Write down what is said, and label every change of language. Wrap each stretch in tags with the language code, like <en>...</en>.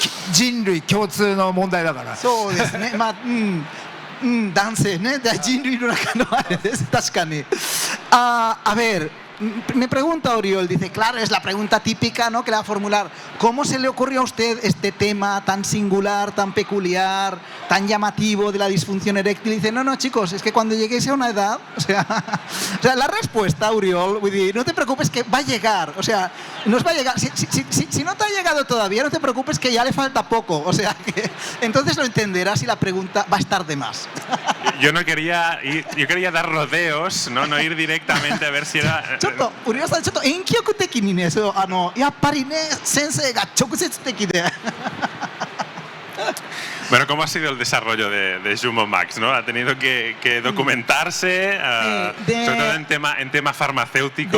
<ja>人類共通の問題だから。そうですね。まあ男性ね、人類の中のあれです。確かに。</ja> <es>A ver.Me pregunta Oriol, dice, claro, es la pregunta típica, ¿no? Que le va a formular. ¿Cómo se le ocurrió a usted este tema tan singular, tan peculiar, tan llamativo de la disfunción eréctil? Dice, no, chicos, es que cuando lleguéis a una edad, o sea la respuesta, Oriol, no te preocupes que va a llegar, o sea, nos va a llegar. Si no te ha llegado todavía, no te preocupes que ya le falta poco, o sea, que entonces lo entenderás y la pregunta va a estar de más. Yo quería dar rodeos, no ir directamente a ver si era...</es> <ja>ちょっと売上さんちょっと遠曲的にね、やっぱりね先生が直接的で。</ja> <es>Bueno, ¿cómo ha sido el desarrollo de Jumbo Max, ¿no? Ha tenido que documentarse, sobre todo en tema farmacéutico.</es>